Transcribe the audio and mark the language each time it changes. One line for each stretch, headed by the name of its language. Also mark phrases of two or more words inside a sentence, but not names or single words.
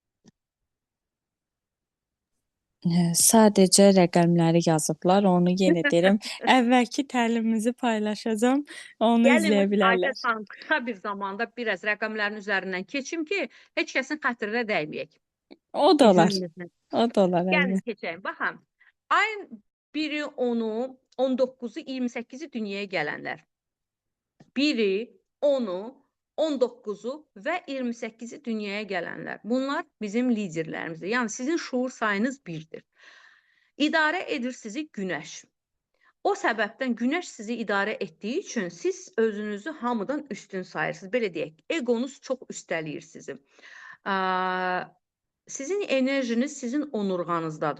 Azerbaijani: Sadəcə rəqəmləri yazıblar. Onu yenə deyirəm. Əvvəlki təlimimizi paylaşacağam. Onu izləyə Gəlin, bilərlər. Aytə xanım, qısa bir zamanda biraz rəqəmlərin üzərindən keçim ki, heç kəsin xətrinə dəyməyək. O da olar. İzninizlə. O da olar. Gəlin əlbəttə. keçəyim. Baxın, ayın 1-i, 10-u, 19-u, 28-i dünyaya gələnlər. 1-i, 10-u, 19-u və 28-i dünyaya gələnlər. Bunlar bizim liderlərimizdir. Yəni sizin şuur sayınız 1-dir. İdarə edir sizi Günəş. O səbəbdən günəş sizi idarə etdiyi üçün siz özünüzü hamıdan üstün sayırsınız. Belə deyək, egonuz çox üstələyir sizi. Sizin enerjiniz sizin onurğanızdadır.